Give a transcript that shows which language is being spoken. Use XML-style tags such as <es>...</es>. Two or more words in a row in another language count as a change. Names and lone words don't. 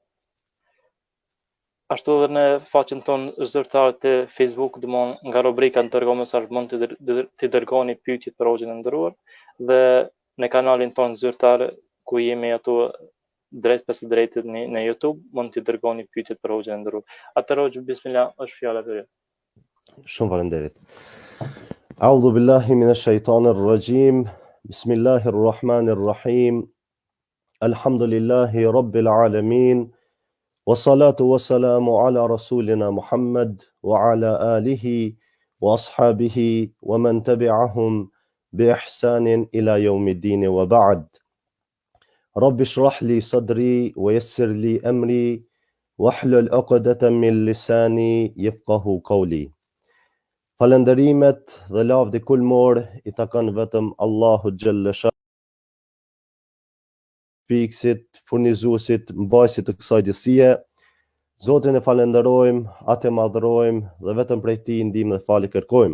<sq>Ashtu edhe në faqen tonë zyrtare të Facebook, domthonë nga rubrika dërgo mesazh mund të dërgoni pyetjet për Hoxhën e nderuar, dhe në kanalin tonë zyrtar ku jemi ato drejt pas drejtit në YouTube, mund të dërgoni pyetjet për Hoxhën e nderuar. Atëherë Hoxhë, bismillah, është fjala për ju. Shumë faleminderit.</sq> <ar>أعوذ بالله من الشيطان الرجيم. بسم الله الرحمن الرحيم. الحمد لله رب العالمين. والصلاة والسلام على رسولنا محمد وعلى آله وأصحابه ومن تبعهم بإحسان إلى يوم الدين وبعد. رب اشرح لي صدري ويسر لي أمري واحلل عقدة من لساني يفقهوا قولي.</ar> <sq>Falënderimet dhe lavdi kulmor I takon vetëm Allahu</sq> <ar>جل شأنه,</ar> <sq>fiksit, furnizuesit, mbajtësit të kësaj gjësie. Zotin e falenderojmë, atë e madhrojmë dhe vetëm prej Tij ndihmë dhe falë kërkojmë.</sq>